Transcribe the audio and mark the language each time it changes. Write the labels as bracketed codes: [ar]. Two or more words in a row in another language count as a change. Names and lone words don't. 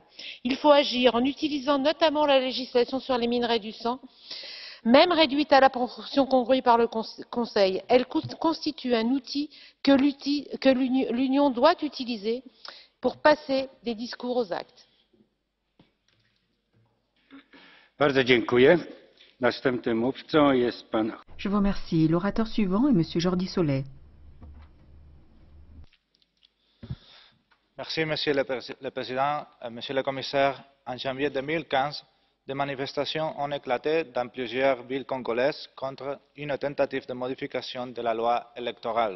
[fr] Il faut agir en utilisant notamment la législation sur les minerais du sang, même réduite à la proportion congrue par le Conseil. Elle constitue un outil que l'Union doit utiliser pour passer des discours aux actes. [pl] Bardzo dziękuję. Następnym mówcą jest pan. [fr] Je vous remercie. L'orateur suivant est Monsieur Jordi Solé. Merci, Monsieur le Président. Monsieur le Commissaire, en janvier 2015, des manifestations ont éclaté dans plusieurs villes congolaises contre une tentative de modification de la loi électorale.